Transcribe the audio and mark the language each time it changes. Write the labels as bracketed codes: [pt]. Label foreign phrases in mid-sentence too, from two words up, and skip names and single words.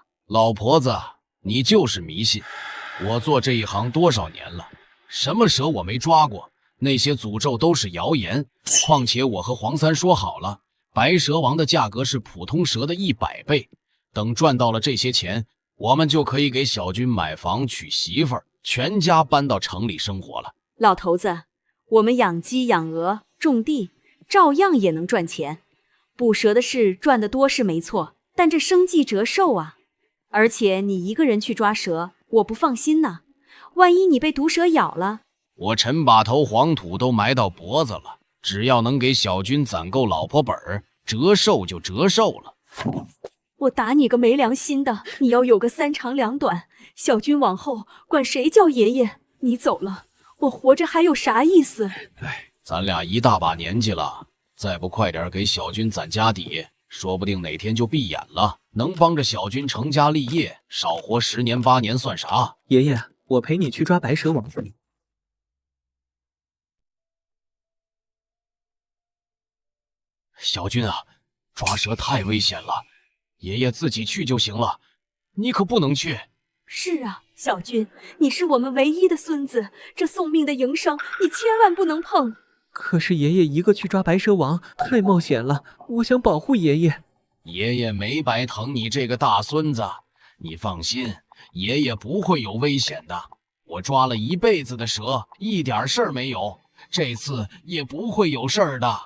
[zh] 老婆子，你就是迷信。我做這一行多少年了，什麼蛇我沒抓過，那些詛咒都是謠言。況且我和黃三說好了，白蛇王的價格是普通蛇的100倍，等賺到了這些錢，我們就可以給小軍買房娶媳婦兒，全家搬到城裡生活了。老頭子，我們養雞養鵝種地，照樣也能賺錢。捕蛇的事賺得多是沒錯，但這生計折壽啊！而且你一個人去抓蛇，我不放心呢。萬一你被毒蛇咬了，我陳把頭黃土都埋到脖子了，只要能給小軍攢夠老婆本兒，折壽就折壽了。我打你個沒良心的！你要有個3長2短，小軍往後管誰叫爺爺？你走了，我活着還有啥意思？哎，咱倆一大把年紀了，再不快點給小軍攢家底，說不定哪天就閉眼了。能幫着小軍成家立業，少活10年8年算啥？爺爺，我陪你去抓白蛇王。小軍啊，抓蛇太危險了，爺爺自己去就行了，你可不能去。是啊，小軍，你是我們唯一的孫子，這送命的營生你千萬不能碰。可是爺爺一個去抓白蛇王太冒險了，我想保護爺爺。爺爺沒白疼你這個大孫子，你放心，爺爺不會有危險的。我抓了一輩子的蛇，一點事兒沒有，這次也不會有事兒的。